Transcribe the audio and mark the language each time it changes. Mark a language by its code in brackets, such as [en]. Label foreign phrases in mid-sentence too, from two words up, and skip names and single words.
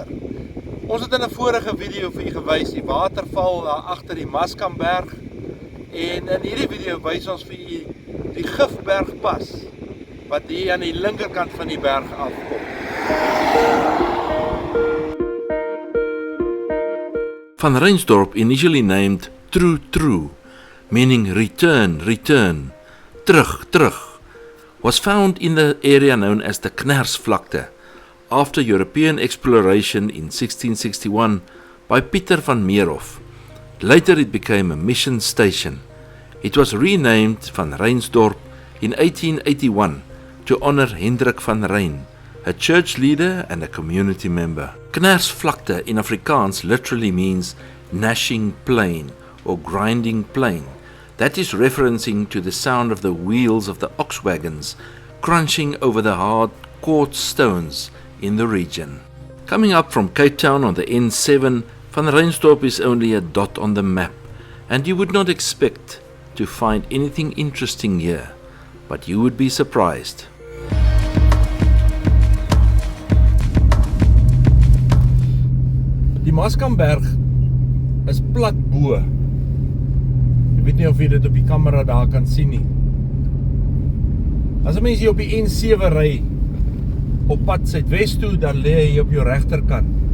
[af] Ons het in 'n vorige video vir u gewys die waterval daar agter die Maskamberg, en in hierdie video wys ons vir u die Gifbergpas wat hier aan die linkerkant van die berg afkom. [en] Van Reinsdorp, initially named True, meaning return, terug, was found in the area known as the Knersvlakte after European exploration in 1661 by Pieter van Meerhof. Later it became a mission station. It was renamed Van Reinsdorp in 1881 to honor Hendrik van Rijn, a church leader and a community member. Knersvlakte in Afrikaans literally means gnashing plain or grinding plain. That is referencing to the sound of the wheels of the ox wagons crunching over the hard quartz stones in the region. Coming up from Cape Town on the N7, Van Reinsdorp is only a dot on the map, and you would not expect to find anything interesting here, but you would be surprised. [af] Die Maskamberg is plat bo. Ek weet nie of jy dit op die kamera daar kan sien nie. As 'n mens hier op die N7 ry op pad suidwes toe, dan lê jy hier op jou regterkant.